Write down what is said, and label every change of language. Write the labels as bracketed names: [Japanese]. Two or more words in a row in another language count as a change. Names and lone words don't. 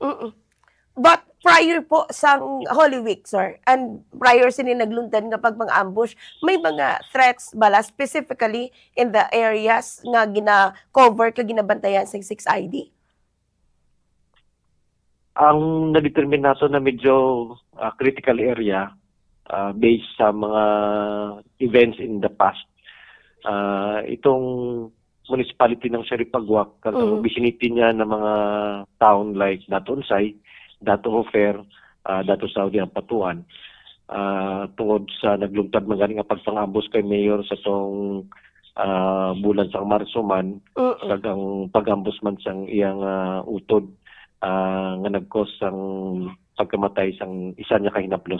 [Hiligaynon] Mm. [English] But prior [Hiligaynon] po sang Holy Week, sir, [English] and prior [Hiligaynon] sini naglundan nga pag-ambush, may mga threats bala [English] specifically in the areas [Hiligaynon] nga gina-cover ka ginabantayan sa 6ID? Ang na-determine nato na medyo [English] critical area based [Hiligaynon] sa mga events [English] in the past. [Hiligaynon] Itong municipality ng Sheripagwak, ang vicinity niya ng mga town like Dato Unsay, Dato Hofer, Dato Saudi Ampatuan, tungod sa naglungtad man gani nga pagpangambos kay Mayor sa tong bulan sang Marso man, kagang pagambos man sang iyang utod nga nag-cause sang pagkamatay sang isa niya kahinaplos.